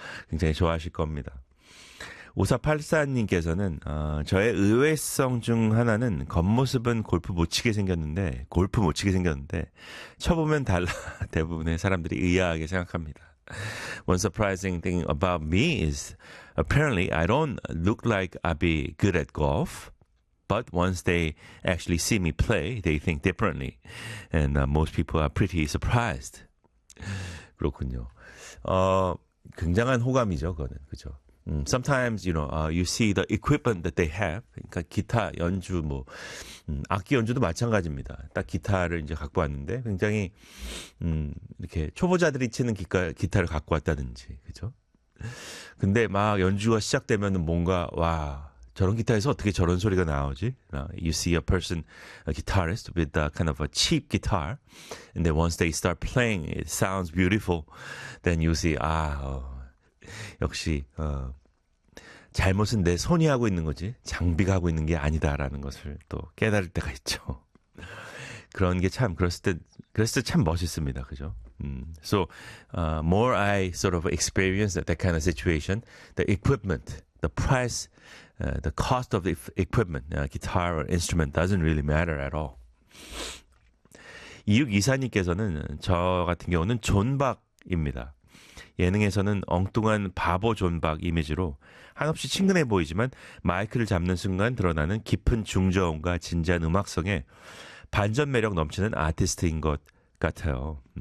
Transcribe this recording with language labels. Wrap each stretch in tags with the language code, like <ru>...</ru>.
<ko>굉장히 좋아하실 겁니다. 5484님께서는, 저의 의외성 중 하나는 겉모습은 골프 못 치게 생겼는데, 골프 못 치게 생겼는데, 쳐보면 달라, 대부분의 사람들이 의아하게 생각합니다.</ko> <en>One surprising thing about me is apparently I don't look like I'd be good at golf. But once they actually see me play, they think differently. And most people are pretty surprised.</en> <ko>그렇군요. 굉장한 호감이죠, 그거는. 그죠?</ko> <en>Sometimes, you see the equipment that they have.</en> <ko>그러니까, 기타 연주, 뭐, 악기 연주도 마찬가지입니다. 딱 기타를 이제 갖고 왔는데, 굉장히, 이렇게 초보자들이 치는 기타를 갖고 왔다든지. 그죠? 근데 막 연주가 시작되면 뭔가, 와. 저런 기타에서 어떻게 저런 소리가 나오지?</ko> <en>You see a person, a guitarist with a kind of a cheap guitar, and then once they start playing, it sounds beautiful. Then you see,</en> <ko>역시 잘못은 내 손이 하고 있는 거지, 장비가 하고 있는 게 아니다라는 것을 또 깨달을 때가 있죠. 그런 게참 그랬을 때참 멋있습니다, 그죠?</ko> <en>So, more I sort of experience that kind of situation, the equipment, the price. The cost of the equipment, guitar or instrument doesn't really matter at all.</en> <ko>이육이사님께서는 저 같은 경우는 존박입니다. 예능에서는 엉뚱한 바보 존박 이미지로 한없이 친근해 보이지만 마이크를 잡는 순간 드러나는 깊은 중저음과 진지한 음악성에 반전 매력 넘치는 아티스트인 것 같아요.</ko>